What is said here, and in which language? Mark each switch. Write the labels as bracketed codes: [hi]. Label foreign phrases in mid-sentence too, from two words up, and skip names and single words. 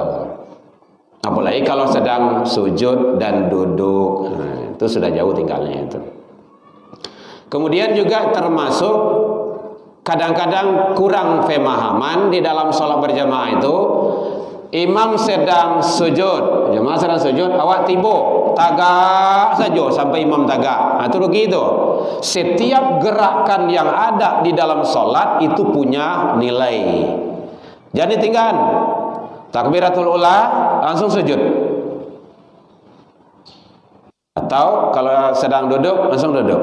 [id] Apalagi kalau sedang sujud dan duduk, nah, itu sudah jauh tinggalnya itu. Kemudian juga termasuk kadang-kadang kurang pemahaman di dalam sholat berjamaah itu. Imam sedang sujud, jemaah sedang sujud, [min] awak tibo tagak saja sampai imam tagak. [id] Nah, itu begitu. Setiap gerakan yang ada di dalam sholat itu punya nilai. Jadi tinggal takbiratul ula langsung sujud. Atau kalau sedang duduk langsung duduk.